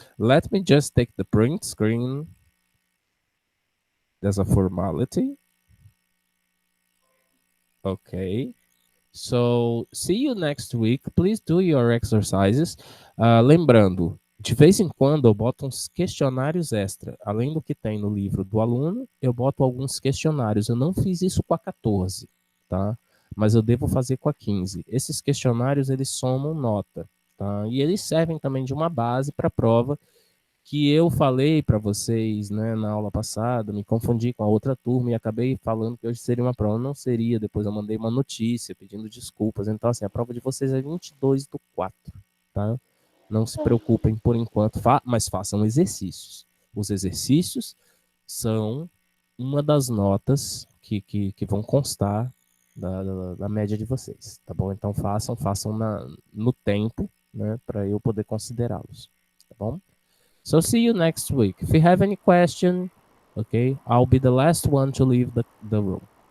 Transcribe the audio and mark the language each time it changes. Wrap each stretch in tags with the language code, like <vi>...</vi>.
<en>Let me just take the print screen. There's a formality. Okay. So, see you next week. Please do your exercises.</en> <pt>Lembrando, de vez em quando eu boto uns questionários extra. Além do que tem no livro do aluno, eu boto alguns questionários. Eu não fiz isso com a 14, tá? Mas eu devo fazer com a 15. Esses questionários, eles somam nota, tá? E eles servem também de uma base para a prova que eu falei para vocês, né, na aula passada, me confundi com a outra turma e acabei falando que hoje seria uma prova. Não seria, depois eu mandei uma notícia pedindo desculpas. Então, assim, a prova de vocês é 22/4, tá? Não se preocupem por enquanto, mas façam exercícios. Os exercícios são uma das notas que vão constar da média de vocês, tá bom? Então façam no tempo, né, para eu poder considerá-los, tá bom?</pt> <en>So see you next week. If you have any question, okay, I'll be the last one to leave the room.</en>